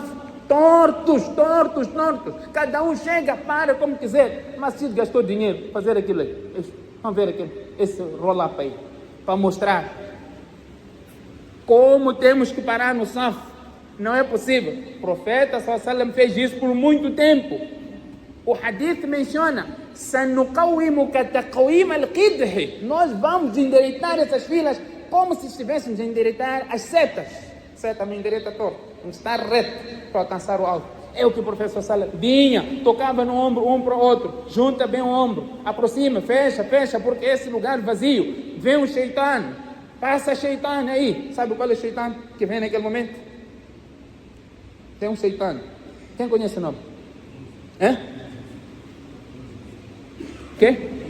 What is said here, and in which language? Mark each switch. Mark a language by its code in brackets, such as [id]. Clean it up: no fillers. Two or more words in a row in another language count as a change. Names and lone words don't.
[pt] Tortos. Cada um chega, para como quiser. Mas se gastou dinheiro para fazer aquilo aí. Vamos ver esse roll-up aí. Para mostrar como temos que parar no saf. Não é possível. O profeta [ar] صلى الله عليه وسلم [pt] fez isso por muito tempo. O hadith menciona: [ar] "سنقومك تقويم القدح". [pt] Nós vamos endireitar essas filas como se estivéssemos a endireitar as setas. Seta não endireita torto, não está reto para alcançar o alto. É o que o professor [ar] صلى الله عليه وسلم [pt] vinha, tocava no ombro um para o outro, junta bem o ombro, aproxima, fecha, porque esse lugar vazio, vem um shaitan. Passa shaitan aí. Sabe qual é o shaitan que vem naquele momento? Tem um shaitan. Quem conhece o nome? Que?